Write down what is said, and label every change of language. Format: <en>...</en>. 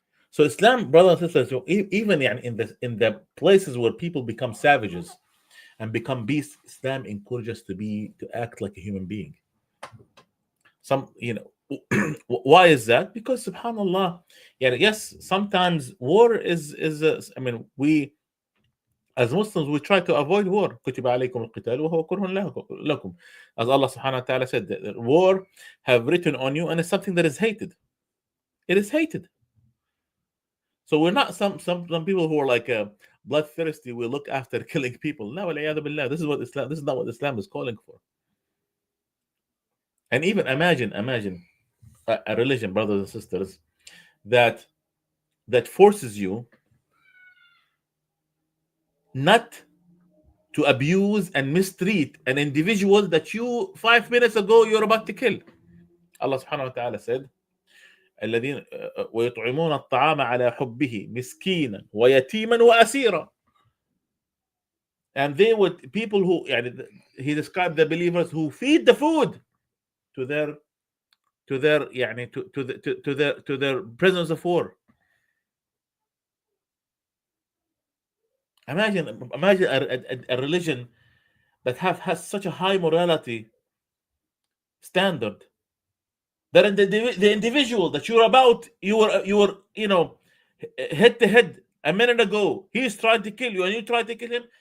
<en>So Islam, brothers and sisters, even in the places where people become savages and become beasts, Islam encourages us to act like a human being. Why is that? Because subhanallah, yeah, yes, sometimes war is I mean, we as Muslims we try to avoid war.</en> <ar>كتب عليكم القتال وهو كره لكم.</ar> <en>As Allah subhanahu wa ta'ala said, that war have written on you and it's something that is hated. It is hated. So we're not some people who are like bloodthirsty. We look after killing people. No, billah. This is what Islam. This is not what Islam is calling for. And even imagine a religion, brothers and sisters, that forces you not to abuse and mistreat an individual that you 5 minutes ago you're about to kill. Allah subhanahu wa ta'ala said,</en> <ar>الذين ويطعمون الطعام على حبه مسكينا ويتيما وأسيرا.</ar> <en>And they would people who يعني, he described the believers who feed the food to their يعني to their prisoners of war. Imagine a religion that has such a high morality standard that the individual that you're about you were head to head a minute ago, he's trying to kill you and you try to kill him.</en>